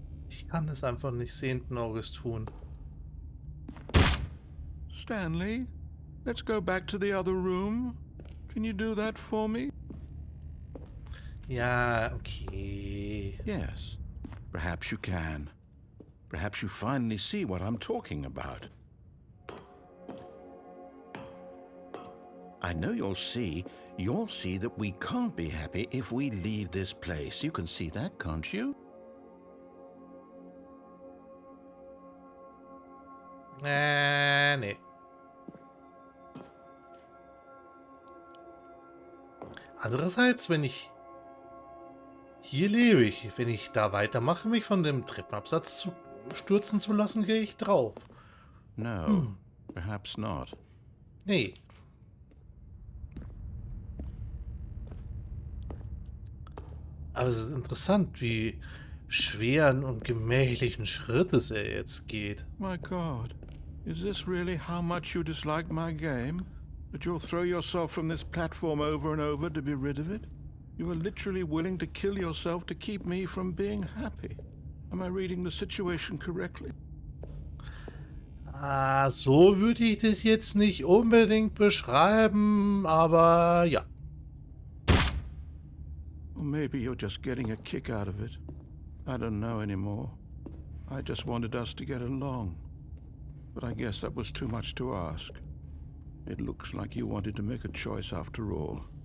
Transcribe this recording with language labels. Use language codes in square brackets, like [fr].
[de] Ich kann es einfach nicht sehenden Auges tun. [en] Stanley, let's go back to the other room. Can you do that for me? [de] Ja, okay. [en] Yes. Perhaps you can. Perhaps you finally see what I'm talking about. I know you'll see that we can't be happy if we leave this place. You can see that, can't you? [de] Nee. Andererseits, wenn ich hier lebe, wenn ich da weitermache, mich von dem Treppenabsatz stürzen zu lassen, gehe ich drauf. [en] No, perhaps not. [de] Nee. Aber es ist interessant, wie schweren und gemächlichen Schrittes er jetzt geht. [en] My God, is this really how much you dislike my game? That you'll throw yourself from this platform over and over to be rid of it? You are literally willing to kill yourself to keep me from being happy. Am I reading the situation correctly? [de] Ah, so würde ich das jetzt nicht unbedingt beschreiben, aber ja. [en] Or maybe you're just getting a kick out of it. I don't know anymore. I just wanted us to get along. But I guess that was too much to ask. It looks like you wanted to make a choice after all.